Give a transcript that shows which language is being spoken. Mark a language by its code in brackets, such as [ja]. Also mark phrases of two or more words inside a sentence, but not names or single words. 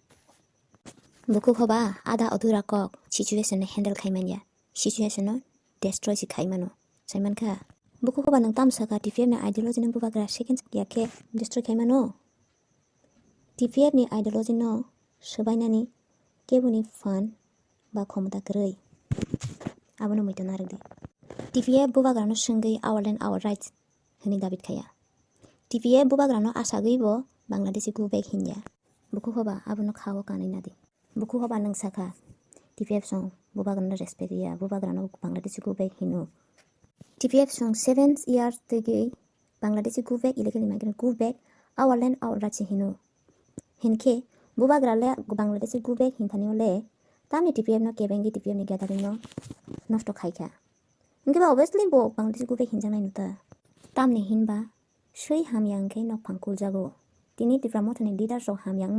[trp] buku khoba ada adhura kok situation ne handle khaimanya situation no destroy si khaimano Simon ka buku ko banang tam saka TPF ni ideology nang bubagra second ya ke destroy khaimano TPF ni ideology no subainani kebuni fan ba khomda krei abono moito naragdi TPF bubagra no sungei [en] our land our rights [trp] hani david khaya TPF bubagra no asagei bo bangladeshi ku bek hinja buku ko ba abono khawo kanai nadi buku ko banang saka TPF song bubagra no respect ya bubagra no bangladeshi ku bek hinu TPF song 7 years tege Bangladeshi [en] go back illegal migrant go back our land our rights [trp] hinu hinke bubagra le [en] Bangladeshi go back [trp] hinthani le tamni TPF no kebengi TPF ni gathering no nosto khaika inge ba obviously bo [en] Bangladeshi go back [trp] hinjang nai nuta tamni hinba sui hamyang ke nok phangkul jago tini tipramothani leader so hamyang